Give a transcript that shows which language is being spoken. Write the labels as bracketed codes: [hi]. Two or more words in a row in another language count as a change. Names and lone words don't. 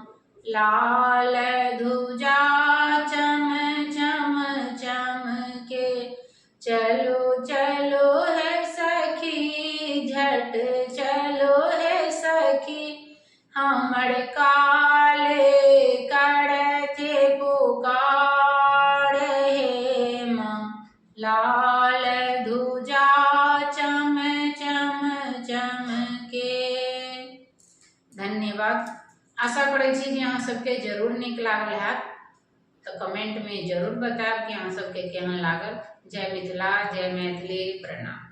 [mai] लाल ध्वजा चम चम चमके, चलो चलो है सखी झट चलो है सखी, हमर काले करती पुकार हे माँ। लाल ध्वजा चम चम चमके। धन्यवाद। आशा करै छी जे अहाँ सबके जरूर नीक लागल हैत, तो कमेंट में जरूर बताएब कि अहाँ सबके केहन लागल। जय मिथिला, जय मैथिली, प्रणाम।